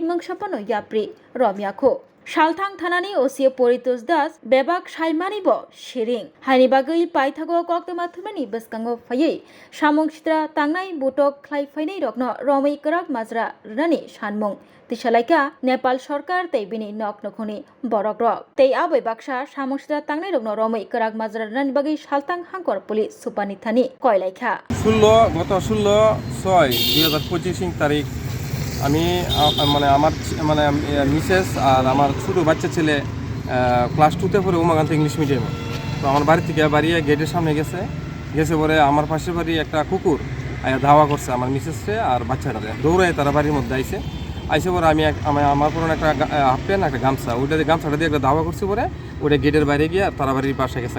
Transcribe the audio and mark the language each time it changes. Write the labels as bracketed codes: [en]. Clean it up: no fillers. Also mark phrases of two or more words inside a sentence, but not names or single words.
[trp] मंगसापनो याप्रि रमियाखो सालथां थानानि ओसिए परितोष दास बेबाक साइमानिबो शिरिं हानिबागै पाइथागो कक्तमा थुमानि बसकांगो फायै सामुं सित्रा तांनाय बुटक ख्लाइफाइनै रकनो रमै कराक माजरा रनानि सानमुं तिसालाइका नेपाल सरकार तै बिनि नक नखुनि बरग्रक तै आबै बाक्सा सामुं सित्रा तांनाय रकनो रमै कराक माजरा रनानि बागै सालथां हांकर पुलिस सुपानि थानि कयलाइखा [bn] গত 16/6/2025 তারিখ আমি আমার মিসেস আর আমার ছোটো বাচ্চা ছেলে ক্লাস 2তে পড়ে উমাকান্ত [en] English medium. [bn] তো আমার বাড়ি থেকে বাড়ি গেটের সামনে গেছে পরে আমার পাশের বাড়ি একটা কুকুর ধাওয়া করছে আমার মিসেসকে আর বাচ্চাটাকে, দৌড়ায় তারা বাড়ির মধ্যে আইসে পরে আমার পুরনো একটা [en] half pant [bn] একটা গামছা, গামছাটা দিয়ে একটা ধাওয়া করছে পরে ওটা গেটের বাইরে গিয়ে তারা বাড়ির পাশে গেছে।